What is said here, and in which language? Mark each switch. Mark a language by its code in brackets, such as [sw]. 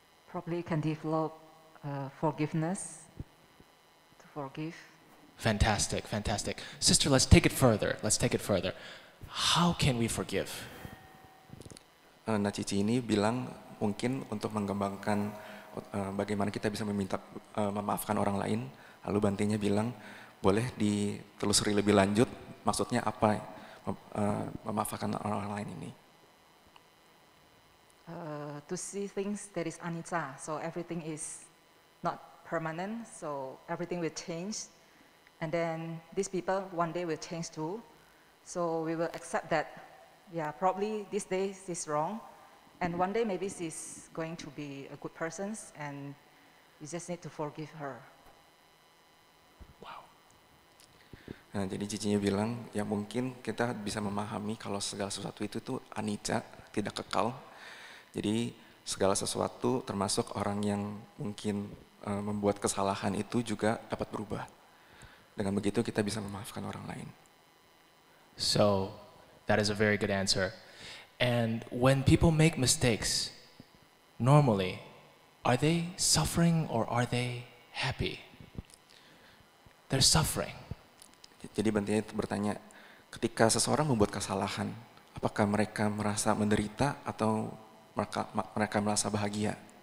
[en] Probably can develop forgiveness, to forgive. Fantastic. Sister, let's take it further. How can we forgive? [id] Nah, Cici ini bilang mungkin untuk mengembangkan bagaimana kita bisa memaafkan orang lain. Lalu Bantenya bilang boleh ditelusuri lebih lanjut, maksudnya apa memaafkan orang lain ini? [en] To see things that is anicca, so everything is not permanent, so everything will change. And then these people one day will change too. So we will accept that, yeah, probably this day is wrong. And one day maybe she's going to be a good person and we just need to forgive her. Wow. [id] Nah, jadi Cicinya bilang, ya mungkin kita bisa memahami kalau segala sesuatu itu tuh anicca, tidak kekal. Jadi segala sesuatu termasuk orang yang mungkin membuat kesalahan itu juga dapat berubah. Dengan begitu kita bisa memaafkan orang lain. [en] So, that is a very good answer. And when people make mistakes, normally, are they suffering or are they happy? They're suffering. [id] Jadi Bante bertanya, ketika seseorang membuat kesalahan, apakah mereka merasa menderita atau mereka merasa bahagia?